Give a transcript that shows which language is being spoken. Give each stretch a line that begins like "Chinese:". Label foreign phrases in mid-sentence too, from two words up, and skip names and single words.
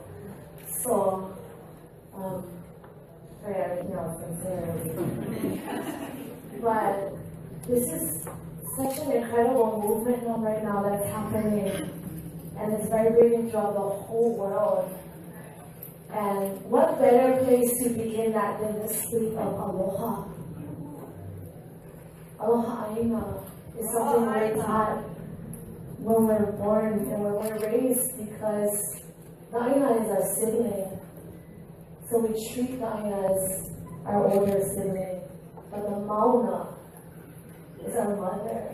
English: So, for everything else I'm saying. But this is such an incredible movement right now that's happening, and it's vibrating throughout the whole world. And what better place to begin that than the sleep of aloha?
Hawaiian: Aloha aina
English: is something we're taught when we're born and when we're raised, because the aina is our sibling. So we treat the aina as our older sibling. But the mauna is our mother.